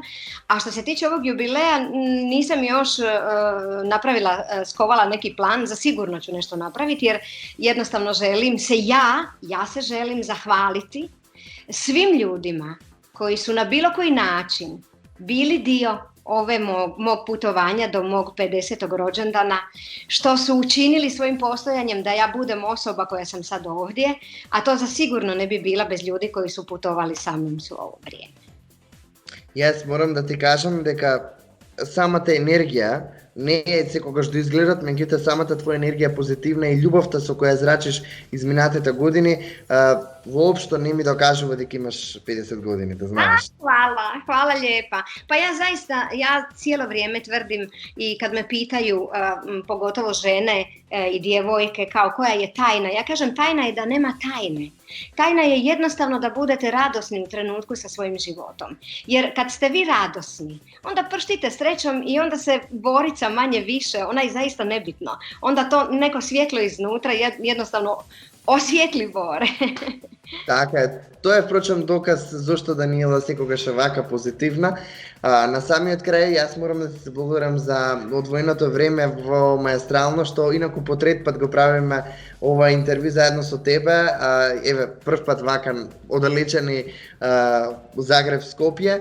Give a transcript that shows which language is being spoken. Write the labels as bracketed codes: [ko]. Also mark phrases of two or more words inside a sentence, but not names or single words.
[hr] A što se tiče ovog jubileja, nisam još skovala neki plan, za sigurno ću nešto napraviti jer jednostavno želim se ja se želim zahvaliti svim ljudima koji su na bilo koji način bili dio mog putovanja do mog 50. rođendana, što su učinili svojim postojanjem da ja budem osoba koja sam sad ovdje, a to zasigurno ne bi bila bez ljudi koji su putovali sa mnom su ovo vrijeme. [mk] Јас морам да ти кажам дека самата енергија не е секогаш да изгледат, меѓутоа самата твоја енергија позитивна и љубовта со која зрачиш изминатите години, воопшто не ми докажува дека имаш 50 години, да знаеш. [hr] Hvala lijepa. Pa ja cijelo vrijeme tvrdim i kad me pitaju, pogotovo žene i djevojke, kao koja je tajna, ja kažem tajna je da nema tajne. Tajna je jednostavno da budete radosni u trenutku sa svojim životom. Jer kad ste vi radosni, onda prštite srećom i onda se borica manje više, ona je zaista nebitno. Onda to neko svjetlo iznutra jednostavno osvijetli bore. [mk] Така е. Тоа е впрочем доказ зошто Даниела секогаш е вака позитивна. На самиот крај јас морам да се благодарам за одвоеното време во Маестрално, што инаку по трет пат го правиме ова интервју заедно со тебе. Еве, прв пат вака оддалечени Загреб, Скопје.